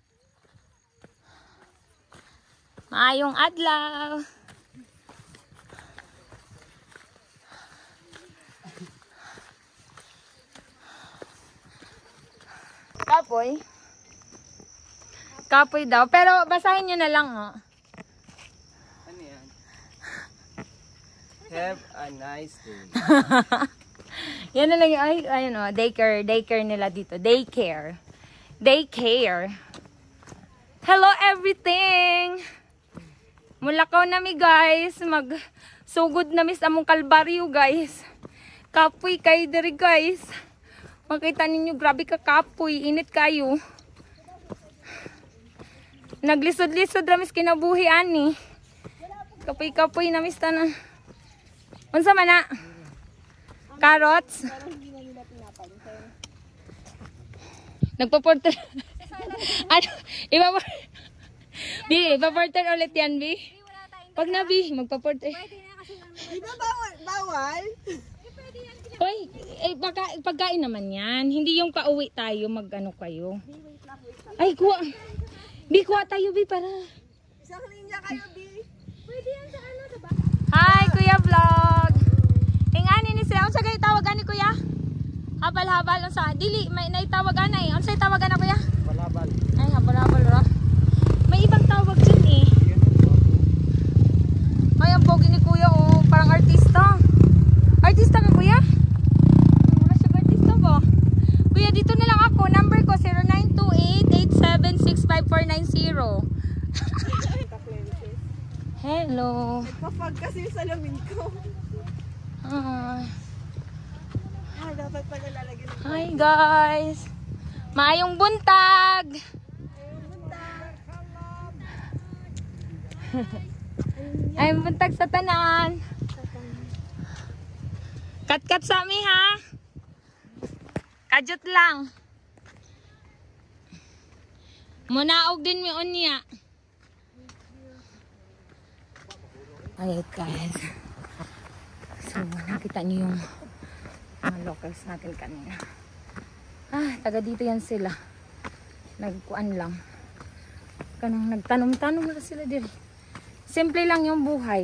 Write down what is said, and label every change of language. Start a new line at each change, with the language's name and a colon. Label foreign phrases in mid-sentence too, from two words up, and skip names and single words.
Cebuano: Maayong adlaw. Kapoy. Kapoy daw.
Filipino: Pero basahin nyo na lang, oh. Ano yan?
English: Have a nice day.
Filipino: Yan na lang yung, ay, ayun, oh. Daycare nila dito.
English: Daycare. Hello, everything!
Cebuano: Mulakaw na mi, guys. Magsugod na mi sa among kalbaryo, guys. Kapoy kayo diri, guys. Makita ninyo, grabe ka kapoy. Init kayo. Naglisod-lisod ramis kinabuhi, ani. Kapoy-kapoy na mis tanan. Unsa man na? Carrots? Nagpa-porter.
Filipino: Ano? Ipa-porter ulit yan, Bi. Pag na, Bi, magpa-porter. Di ba bawal? Hoy, pagkain naman yan. Hindi yung pauwi tayo, mag-ano kayo. Ay, kuha. Bi, kuha tayo, Bi, para. Isang linya kayo, Bi. Pwede yan sa ano, diba?
English: Hi,
Cebuano: Kuya Vlog. Ingani ni sila. Unsa kay tawagan ni Kuya? Habal-habal. Unsa? Dili, may naitawagan na eh. Unsa tawagan na, Kuya? Balabal. Ay, habal-habal ra.
Filipino: May ibang tawag dyan eh. Ay, ang pogi ni Kuya, oh. Parang artista. Artista ka, Kuya? Wala siya artista ba? Kuya, dito na lang ako. Number ko, 0928-8765490.
English: Hello.
Filipino: Nagpa-fog kasi yung salamin ko. Dapat pala lalagyan ng
English: Hi,
Cebuano: guys. Maayong buntag. Ayong buntag sa tanan. Kat-kat sa mi, ha? Kajut lang. Munaog din mi unya.
Filipino: Ayun, guys. So, nakita niyo yung mga locals natin kanina. Taga dito yan sila. Nagkuan lang.
Cebuano: Kanang nagtanom-tanom na sila dito.
Filipino: Simple lang yung buhay.